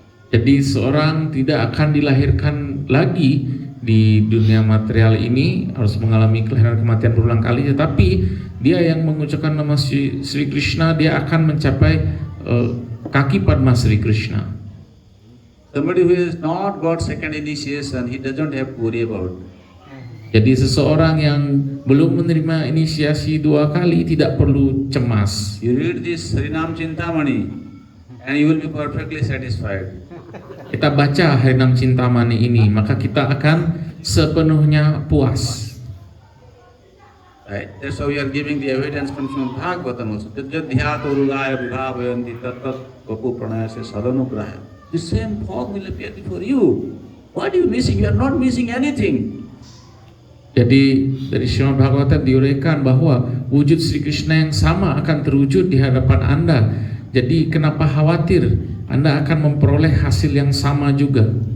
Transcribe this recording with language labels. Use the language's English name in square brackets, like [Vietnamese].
[Indonesian] Jadi seorang tidak akan dilahirkan lagi di dunia material ini, harus mengalami kelahiran kematian berulang kali, tetapi dia yang mengucapkan nama Sri Krishna, dia akan mencapai kaki Padma Sri Krishna. [English] Somebody who has not got second initiation, he doesn't have to worry about. [Indonesian] Jadi seseorang yang belum menerima inisiasi 2 kali tidak perlu cemas. [English] You read this Harinam Chintamani and you will be perfectly satisfied. [Indonesian] Kita baca Harinam Cintamani ini, maka kita akan sepenuhnya puas. [English] Right? That's why we are giving the evidence from Srimad Bhagavatam also. [Sanskrit] Jadhyata urugaya vibhavayanti tattat vapu pranayase sadanugrahaya. [English] The same form will appear before you. What are you missing? You are not missing anything. [Indonesian] Jadi dari Srimad Bhagavatam diuraikan bahwa wujud Sri Krishna yang sama akan terwujud di hadapan Anda. Jadi kenapa khawatir? Anda akan memperoleh hasil yang sama juga.